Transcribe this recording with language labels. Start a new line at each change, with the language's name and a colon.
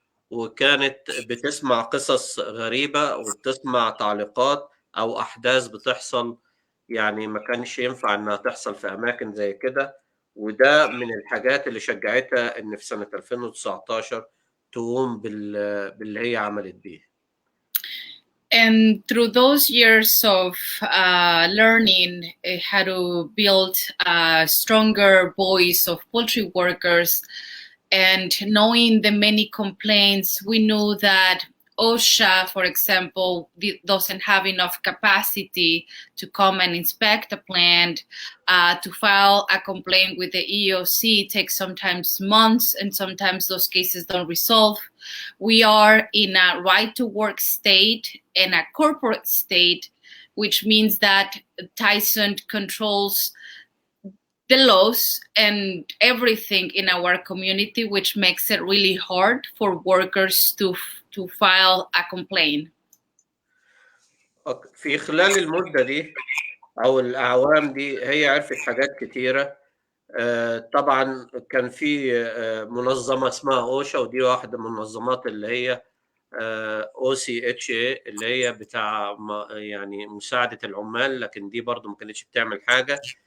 Arabic: وكانت بتسمع قصص غريبة وبتسمع تعليقات أو أحداث بتحصل يعني ما كانش ينفع إنها تحصل في أماكن زي كده، وده من الحاجات اللي شجعتها إن في سنة 2019 تقوم باللي هي عملت بيه.
English: And through those years of learning how to build a stronger voice of poultry workers and knowing the many complaints, we knew that OSHA, for example, doesn't have enough capacity to come and inspect a plant. To file a complaint with the EEOC takes sometimes months, and sometimes those cases don't resolve. We are in a right-to-work state and a corporate state, which means that Tyson controls the laws and everything in our community, which makes it really hard for workers to file a complaint.
Arabic: في خلال المدة دي أو الأعوام دي هي عرفت حاجات كتيرة. طبعا كان في منظمة اسمها أوشا، ودي واحدة من المنظمات اللي هي OCHA اللي هي بتاع يعني مساعدة العمال، لكن دي برضو ما كانتش بتعمل حاجة.